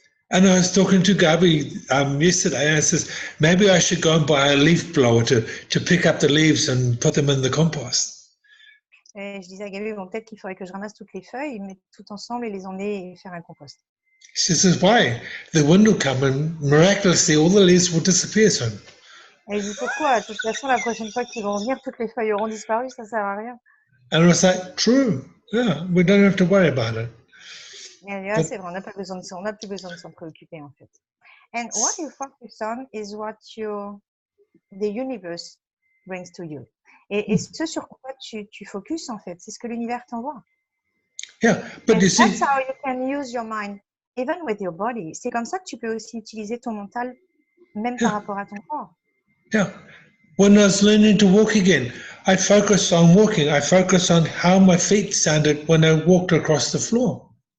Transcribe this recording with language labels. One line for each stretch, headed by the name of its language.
English: And I was talking to Gabi yesterday, and I says, maybe I should go and buy a leaf blower to pick up the leaves and put them in the compost.
French: Et je disais à Gabi, bon, peut-être qu'il faudrait que je ramasse toutes les feuilles, mettre tout ensemble et les emmener et faire un compost.
English: She says, why? The wind will come and miraculously all the leaves will disappear soon.
French: Elle dit, pourquoi? De toute façon, la prochaine fois qu'ils vont venir, toutes les feuilles auront disparu, ça ne sert à rien.
English: And I was like, true. Yeah, we don't have to worry about it.
French: Et elle dit, ah, c'est vrai, on n'a pas besoin de ça, on n'a plus besoin de s'en préoccuper en fait.
English: And what you focus on is what the universe brings to you.
French: Et ce sur quoi tu focuses en fait, c'est ce que l'univers t'envoie.
English: Yeah, but you see, that's how you can use your mind, even with your body.
French: C'est comme ça que tu peux aussi utiliser ton mental, même par rapport à ton corps.
English: Yeah, when I was learning to walk again, I focused on walking. I focused on how my feet sounded when I walked across the floor.